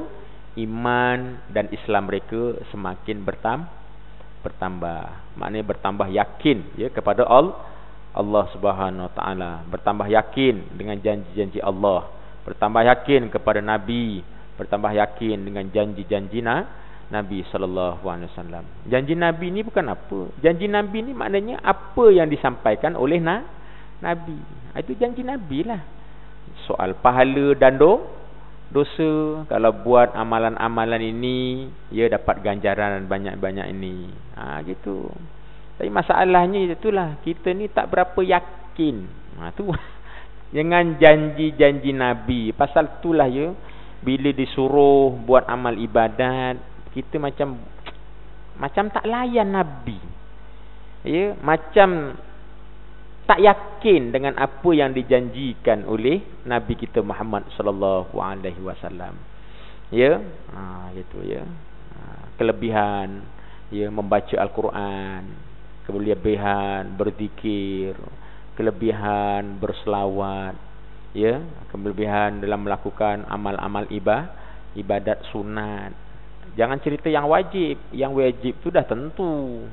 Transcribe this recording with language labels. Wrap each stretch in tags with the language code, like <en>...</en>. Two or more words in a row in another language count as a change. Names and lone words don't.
<ms>Iman dan Islam mereka semakin bertambah. Maknanya bertambah yakin, ya, kepada Allah</ms> <ar>سبحانه وتعالى,</ar> <ms>bertambah yakin dengan janji-janji Allah, bertambah yakin kepada Nabi, bertambah yakin dengan janji-janji Nabi</ms> <ar>صلى الله عليه وسلم.</ar> <ms>Janji Nabi ni bukan apa. Janji Nabi ni maknanya apa yang disampaikan oleh Nabi. Itu janji Nabi lah. Soal pahala dan dosa. Kalau buat amalan-amalan ini, ya dapat ganjaran banyak-banyak ini. Gitu. Tapi masalahnya itulah, kita ni tak berapa yakin. Tu dengan janji-janji Nabi. Pasal itulah ya, bila disuruh buat amal ibadat, kita macam tak layan Nabi. Ya, macam tak yakin dengan apa yang dijanjikan oleh Nabi kita Muhammad</ms> <ar>صلى الله عليه وسلم.</ar> <ms>Ya, gitu ya. Kelebihan ya membaca Al-Quran, kelebihan berzikir, kelebihan berselawat, ya, kelebihan dalam melakukan amal-amal ibadat sunat. Jangan cerita yang wajib. Yang wajib tu dah tentu.</ms>